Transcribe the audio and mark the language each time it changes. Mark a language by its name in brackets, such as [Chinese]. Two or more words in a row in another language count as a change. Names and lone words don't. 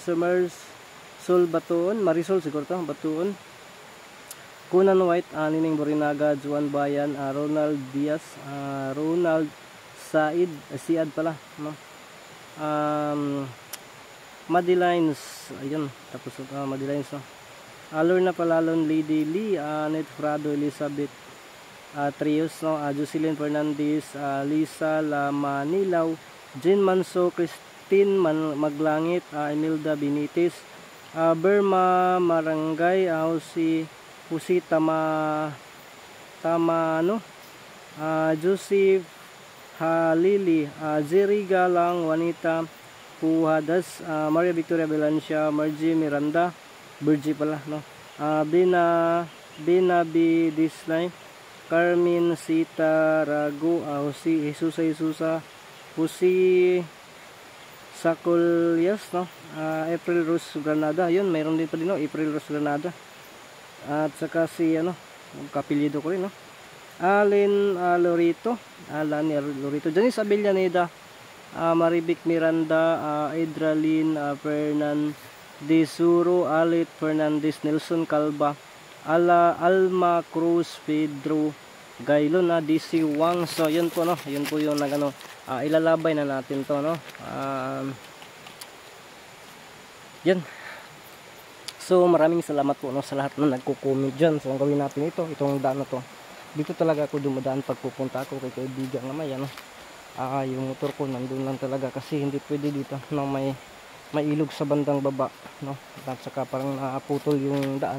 [Filipino] Sir Marisol Batuon, Marisol siguro to, Batuon, Kunan White, Nining Borinaga, Juan Bayan, Ronald Diaz, Ronald Siad pala, no? Madilines, ayun, tapos Madilines, no? Lorna Palalon, Lady Lee, Annette Frado, Elizabeth Trios, no? Jocelyn Fernandez, Lisa Lamanilaw, Jean Manso, Christine Maglangit, Imelda Benitez, Berma Marangay, Husi Tamano, Joseph Halili, Jerry Galang, Juanita Puhadas, Maria Victoria Valencia, Margie Miranda, Virgie pala, no? Bina B. Dislay, Carmen Sita Ragu, Husi Jesusa, Husi Sakulyas, no? April Rose Granada, yun, mayroon din pa din, no? April Rose Granada. At saka si, kapilyedo ko rin, no? Alin Lorito, Janice Avellaneda, Marivic Miranda, Edralin Fernandezuro, Alit Fernandez, Nelson Calva, Alma Cruz, Pedro Gailon, DC Wang. So yun po, no, yun po yung ilalabay na natin to, no. Yan. So maraming salamat po, no, sa lahat na nagko-comment dyan. So ang gawin natin itong daan na to, dito talaga ako dumadaan pag pupunta ako kay kaibigan na may yung motor ko nandun lang talaga kasi hindi pwede dito na may ilog sa bandang baba, no, at saka parang naputol yung daan.